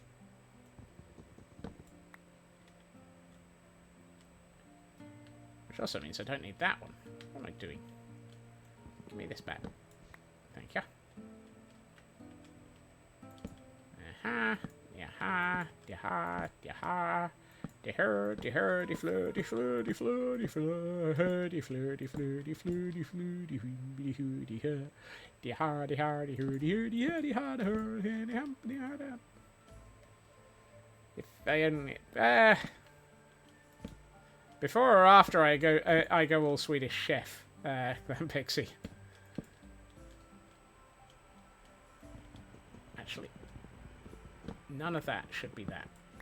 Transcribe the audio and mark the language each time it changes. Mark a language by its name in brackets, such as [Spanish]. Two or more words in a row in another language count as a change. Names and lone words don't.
[English] Which also means I don't need that one. What am I doing? Give me this back. Thank you. Aha. Yaha. Yaha. Yaha. De-her, de-her, de-fleur, de-fleur, de-fleur, de-fleur, de-fleur, de-fleur, de-fleur, de-fleur, de-hoo, de-her, de-ha, de-ha, de-her, de-her, de-her, de-ha, de-her, de-hum, de-ha, de-ha. If I only... Before or after I go all Swedish chef, Pixie. Actually, none of that should be that.